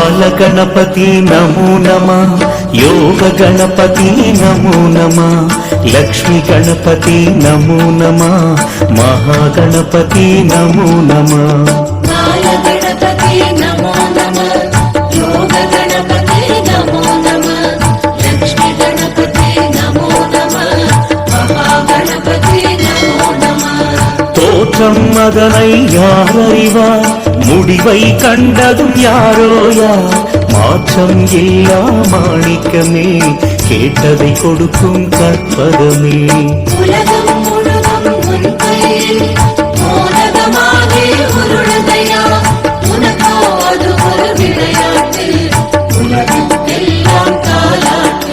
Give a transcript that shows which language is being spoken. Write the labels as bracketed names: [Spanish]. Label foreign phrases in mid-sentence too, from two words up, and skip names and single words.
[Sanskrit] गणपति नमो नमः योग गणपति नमो नमः लक्ष्मी गणपति नमो नमः महागणपति नमो नमः गणपति नमो नमः योग गणपति नमो नमः लक्ष्मी गणपति नमो नमः महागणपति नमो नमः [Tamil] தோற்றம் அதனை யார் அறிவார் முடிவை கண்டதும் யாரோ யார் மாற்றம் இல்லா மாணிக்கமே கேட்டதை கொடுக்கும் கற்பகமே உலகம் முழுதும் உன் கையில் மோதகமாகி உருளுதையா உனக்கோ அது ஒரு விளையாட்டு உலகெல்லாம் தாலாட்டு